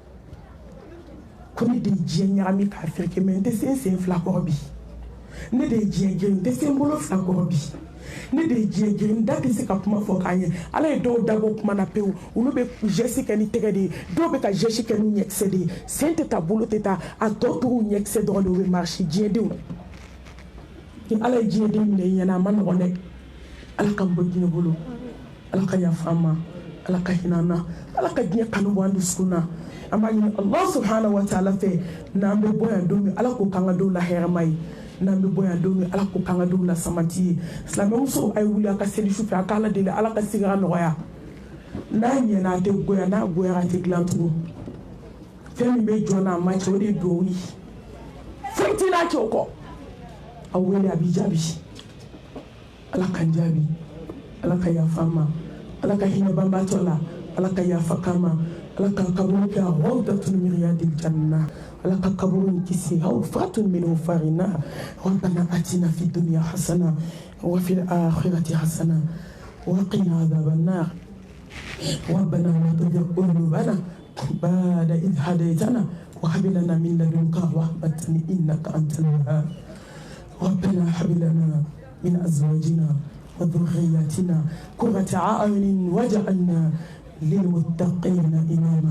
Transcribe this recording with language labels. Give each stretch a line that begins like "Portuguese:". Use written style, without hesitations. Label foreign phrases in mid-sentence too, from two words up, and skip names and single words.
Bambara: ko ne de ye diɲɛ ɲagami k'a fereke mɛ n tɛ se n sen fila kɔrɔ bi ne de ye diɲɛ girin n tɛ se n bolo fila kɔrɔ bi ne de ye diɲɛ girin n da tɛ se ka kuma fɔ k'a ɲɛ ala ye dɔw dabɔ kuma na pewu olu bɛ geste kɛ ni tɛgɛ de ye dɔw bɛ ka geste kɛ ni ɲɛkisɛ de ye sen tɛ taa bolo tɛ taa a tɔ tora ɲɛkisɛ dɔrɔn de o bɛ marcher diɲɛdenw ni ala ye diɲɛden minɛ i ɲɛna a ma nɔgɔn dɛ ala k'an bɔ diɲɛ bolo ala ka yafa an ma ala ka hinɛ an na ala ka diɲɛ kanu bɔ an dusukun na an b'a ɲini
Arabic: الله سبحانه وتعالى
Bambara: fɛ n'an bɛ bɔ yan don min ala k'o k'an ka don la hɛrɛma ye n'an bɛ bɔ yan don min ala k'o k'an ka don la samati ye silamɛmuso a ye wuli a ka seli su fɛ a k'ala deli ala ka sigara nɔgɔya n'a ɲɛna a tɛ goya n'a goyara a tɛ dilan tugun fɛn min bɛ jɔ n'a ma cɛ o de ye duwawu ye foyi t'i n'a cɛ o kɔ a wele a b'i jaabi ala k'an jaabi ala ka yafa an ma ala ka hinɛ banbatɔ la ala ka yafa k'an ma ala ka kaburu kɛ
Arabic: روضة من رياض الجنة
Bambara: ala ka kaburu in kisi
Arabic: حفرة من حفر النار ربنا آتنا في الدنيا حسنة وفي الآخرة حسنة وقنا عذاب النار ربنا لا تزغ قلوبنا بعد إذ هديتنا وهب لنا من لدنك رحمة إنك أنت الوهاب ربنا هب لنا من أزواجنا وذرياتنا قرة أعين واجعلنا للمتقين إماما